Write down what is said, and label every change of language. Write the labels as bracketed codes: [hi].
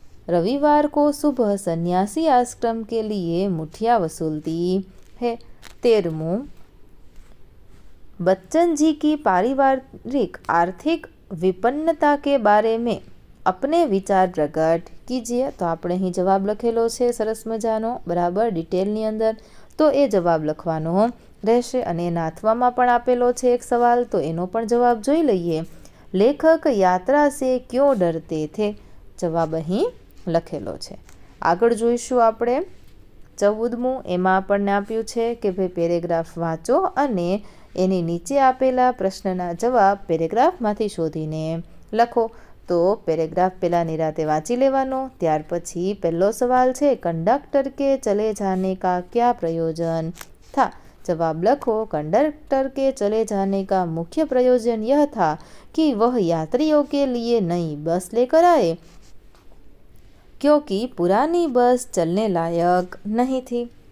[hi] रविवार को सुबह सन्यासी आश्रम के लिए मुठिया वसूलती है। 13मुं, बच्चन जी की पारिवारिक आर्थिक विपन्नता के बारे में अपने विचार प्रकट कीजिए। [gu] तो આપણે અહીં જવાબ લખેલો છે સરસ મજાનો, બરાબર ડિટેલની અંદર। તો એ જવાબ લખવાનો રહેશે અને એના અથવામાં પણ આપેલો છે એક સવાલ, તો એનો પણ જવાબ જોઈ લઈએ। [hi] લેખક યાત્રા સે ક્યો ડરતે થે? [gu] જવાબ અહીં લખેલો છે। આગળ જોઈશું આપણે 14મું, એમાં આપણને આપ્યું છે કે ભાઈ પેરેગ્રાફ વાંચો અને એની નીચે આપેલા પ્રશ્નના જવાબ પેરેગ્રાફમાંથી શોધીને લખો। તો પેરેગ્રાફ પહેલાં નિરાતે વાંચી લેવાનો। ત્યાર પછી પહેલો સવાલ છે, [hi] कंडक्टर के चले जाने का क्या प्रयोजन था। जवाब [gu] लखो, [hi] कंडक्टर के चले जाने का मुख्य प्रयोजन यह था कि वह यात्रियों के लिए नई बस लेकर आए, क्योंकि पुरानी बस चलने लायक नहीं थी।